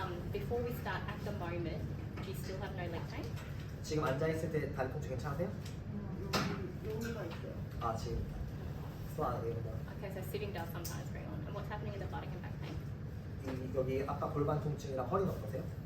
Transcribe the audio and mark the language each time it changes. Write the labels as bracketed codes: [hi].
[en] Before we start, at the moment, do you still have no leg pain? [ko] 지금 앉아 있을 때 다리 통증 괜찮으세요? 여기가 있어요. 아 지금 이런 거. [en] Okay, so sitting does sometimes bring on. And what's happening in the buttock and back pain? [ko] 여기 아까 골반 통증이랑 허리는 어떠세요?